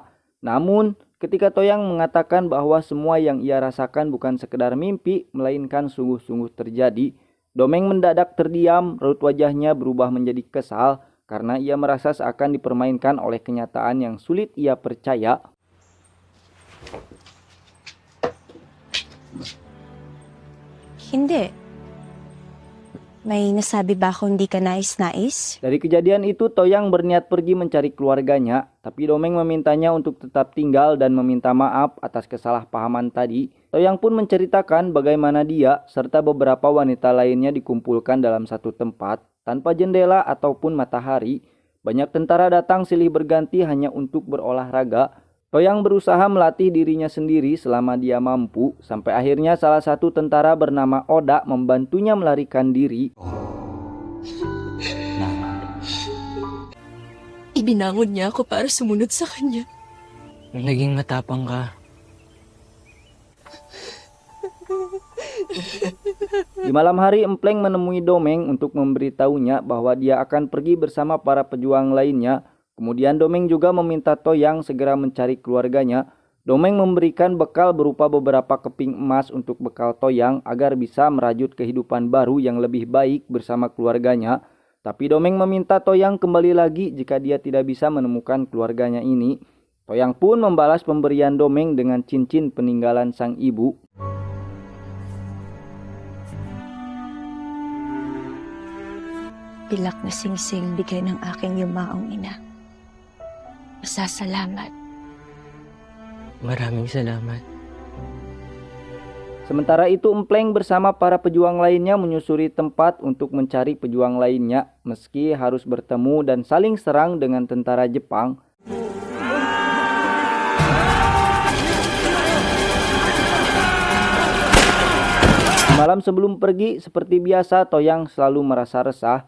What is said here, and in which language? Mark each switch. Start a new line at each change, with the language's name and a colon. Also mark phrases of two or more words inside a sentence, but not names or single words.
Indonesian: Namun, ketika Toyang mengatakan bahwa semua yang ia rasakan bukan sekedar mimpi, melainkan sungguh-sungguh terjadi, Domeng mendadak terdiam, raut wajahnya berubah menjadi kesal karena ia merasa seakan dipermainkan oleh kenyataan yang sulit ia percaya.
Filipino: Hindi. May nasabi ba ako hindi ka nais-nais?
Indonesian: Dari kejadian itu, Toyang berniat pergi mencari keluarganya, tapi Domeng memintanya untuk tetap tinggal dan meminta maaf atas kesalahpahaman tadi. Toyang pun menceritakan bagaimana dia serta beberapa wanita lainnya dikumpulkan dalam satu tempat, tanpa jendela ataupun matahari. Banyak tentara datang silih berganti hanya untuk berolahraga. Toyang berusaha melatih dirinya sendiri selama dia mampu, sampai akhirnya salah satu tentara bernama Oda membantunya melarikan diri.
Filipino: Ibinangon niya ako para sumunod sa kanya. Naging matapang ka.
Indonesian: Di malam hari, Empleng menemui Domeng untuk memberitahunya bahwa dia akan pergi bersama para pejuang lainnya. Kemudian Domeng juga meminta Toyang segera mencari keluarganya. Domeng memberikan bekal berupa beberapa keping emas untuk bekal Toyang agar bisa merajut kehidupan baru yang lebih baik bersama keluarganya. Tapi Domeng meminta Toyang kembali lagi jika dia tidak bisa menemukan keluarganya ini. Toyang pun membalas pemberian Domeng dengan cincin peninggalan sang ibu.
Filipino: Pilak na singsing bigay ng aking yumaong ina. Masasalamat. Maraming salamat.
Indonesian: Sementara itu, Empleng bersama para pejuang lainnya menyusuri tempat untuk mencari pejuang lainnya, meski harus bertemu dan saling serang dengan tentara Jepang. Malam sebelum pergi, seperti biasa, Toyang selalu merasa resah.